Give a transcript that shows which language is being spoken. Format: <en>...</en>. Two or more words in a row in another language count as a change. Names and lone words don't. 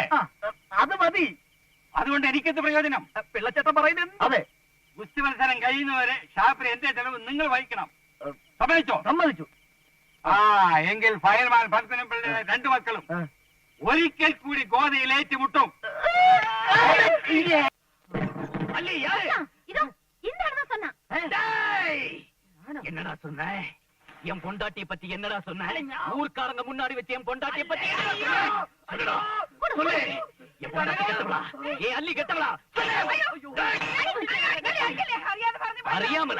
<ml>അത് മതി. അതുകൊണ്ട് എനിക്കെന്ത് പ്രയോജനം? പിള്ളച്ചേട്ടൻ പറയുന്നത്. അതെ, ഗുസ്തി മത്സരം കഴിയുന്നവരെ ഷാപ്പിന് എന്റെ ചെലവ് നിങ്ങൾ വഹിക്കണം. സമ്മതിച്ചോ? സമ്മതിച്ചു. എങ്കിൽ ഫയൽമാൻ ഫൽഗുനൻ പിള്ളയുടെ 2 മക്കളും ഒരിക്കൽ കൂടി ഗോതയിൽ ഏറ്റുമുട്ടും.</ml> <ta>என்னடா சொன்ன? என் பொண்டாட்டியை பத்தி என்னடா சொன்ன? ஊர்க்காரங்க முன்னாடி வச்சு என் பொண்டாட்டியை பத்தி சொல்லு. என் பொண்டாட்டி கெட்டவளா? ஏன் அள்ளி கெட்டவளா? அறியாமலா?</ta>